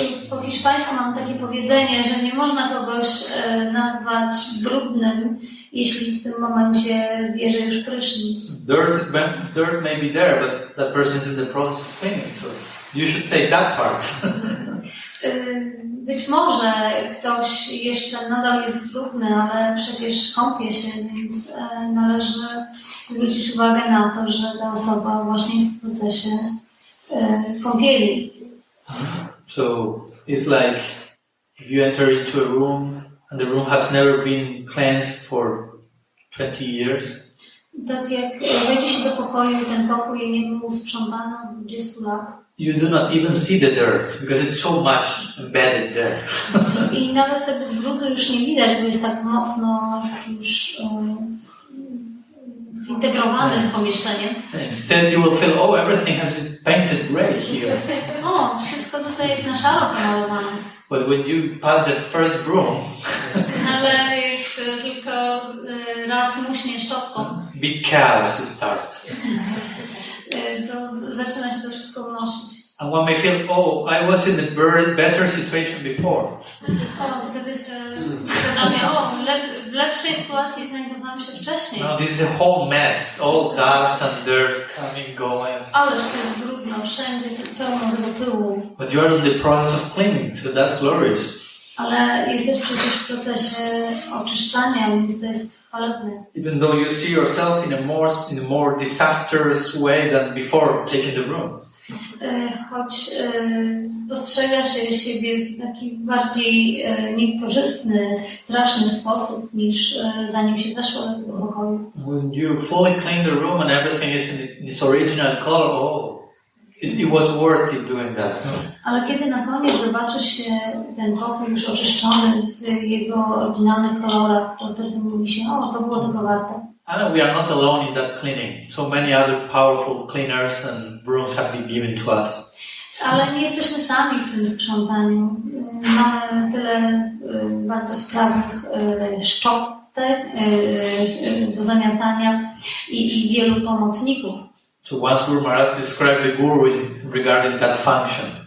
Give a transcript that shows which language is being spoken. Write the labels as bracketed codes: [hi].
[pl] Po hiszpańsku mam takie powiedzenie, że nie można kogoś nazwać brudnym, jeśli w tym momencie bierze już prysznic. [en] Dirt may be there, but that person is in the process of cleaning, so you should take that part. [pl] Być może ktoś jeszcze nadal jest brudny, ale przecież kąpie się, więc należy zwrócić uwagę na to, że ta osoba właśnie jest w procesie kąpieli. [en] So it's like if you enter into a room and the room has never been cleansed for 20 years. [pl] Tak jak wejdzie się do pokoju i ten pokój nie był sprzątany od 20 lat. [en] You do not even see the dirt because it's so much embedded there. [pl] I nawet tego brudu już nie widać, bo jest tak mocno już zintegrowany z pomieszczeniem. [en] Instead you will feel, oh, everything has been painted grey here. [pl] O, wszystko tutaj jest na szaro pomalowane. [en] But when you pass that first broom, [pl] ale jak tylko raz muśnie szczotką, [en] big chaos start. [pl] To zaczyna się to wszystko unosić. [en] And one may feel, oh, I was in a better situation before. [pl] O, wtedy się zastanawia, w lepszej sytuacji znajdowałem się wcześniej. [en] No, this is a whole mess, all dust and dirt coming, going. [pl] Ależ to jest brudno, wszędzie pełno tego pyłu. [en] But you are in the process of cleaning, so that's glorious. [pl] Ale jesteś przecież w procesie oczyszczania, więc to jest chwalebne. [en] Even though you see yourself in a more disastrous way than before taking the room. [pl] Choć postrzega się siebie w taki bardziej niekorzystny, straszny sposób niż zanim się weszło do tego pokoju. [en] When you fully clean the room and everything is in its original color, it was worth it doing that. [pl] Ale kiedy na koniec zobaczysz się ten pokój już oczyszczony w jego oryginalnych kolorach, to wtedy mówi się, to było tego warte. [en] I know we are not alone in that cleaning. So many other powerful cleaners and brooms have been given to us. [pl] Ale nie jesteśmy sami w tym sprzątaniu. Mamy tyle bardzo sprawnych szczotek do zamiatania i wielu pomocników. [en] So once Guru Maharaj described the guru regarding that function.